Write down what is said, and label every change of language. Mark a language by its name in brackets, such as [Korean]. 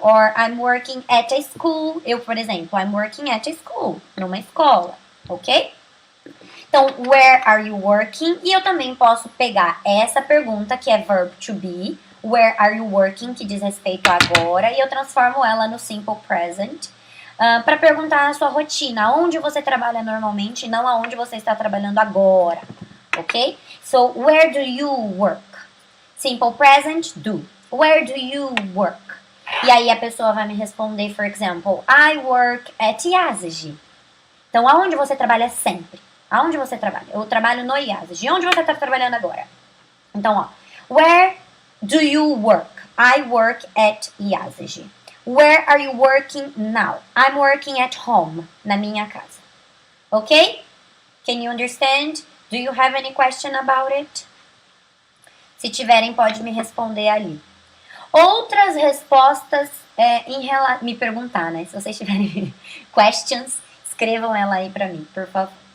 [English] Or I'm working at a school. [Portuguese] Eu, por exemplo, [English] I'm working at a school. [Portuguese] Numa escola. [English] Ok? [Portuguese] Então, [English] where are you working? [Portuguese] E eu também posso pegar essa pergunta, que é verb to be, [English] where are you working, [Portuguese] que diz respeito a agora, e eu transformo ela no simple present, para perguntar a sua rotina, onde você trabalha normalmente e não aonde você está trabalhando agora, ok? [English] So, where do you work? Simple present, do. Where do you work? [Portuguese] E aí a pessoa vai me responder, [English] for example, I work at IASG. [Portuguese] Então, aonde você trabalha sempre? Aonde você trabalha? Eu trabalho no IASG. Onde você está trabalhando agora? Então, ó. [English] Where do you work? I work at IASG. Where are you working now? I'm working at home. [Portuguese] Na minha casa. [English] Ok? Can you understand? Do you have any question about it? [Portuguese] Se tiverem, pode me responder ali. Outras respostas me perguntar, né? Se vocês tiverem questions, escrevam ela aí pra mim, por favor.